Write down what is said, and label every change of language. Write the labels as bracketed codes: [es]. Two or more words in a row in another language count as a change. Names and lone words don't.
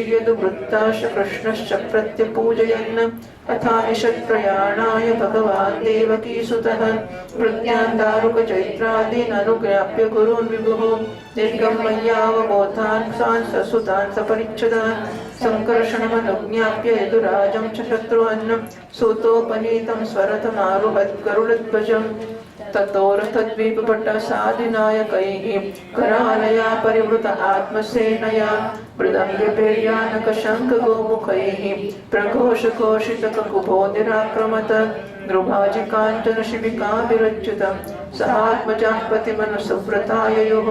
[sa] યદુવૃત્તાશ કૃષ્ણશ્ચ પ્રત્યપૂજયन् તથા નિષદ પ્રયાણાય ભગવાન દેવકી સુતઃ વૃત્યાન દારુક ચૈત્રાદીન અનુજ્ઞાપ્ય ગુરૂન વિભુઃ નિર્ગમ્યાવબોધાન સાંસ સુતાન સપરિચ્છદાન સંકર્ષણમનુજ્ઞાપ્ય યદુરાજં ચ શત્રુઅન્ન સૂતોપનીतं સ્વરથમારુહત ગરુડધ્વજં ततोरथद्वीपपट्टसादिनायकैः करालया परिवृत आत्मसेनया मृदङ्गपेर्यानकशङ्खगोमुखैः प्रघोषघोषितककुभोदिराक्रमत नृभाजिकाञ्चनशिबिकाभिरच्युतं सहात्मजाः पतिमनुसुव्रताययोः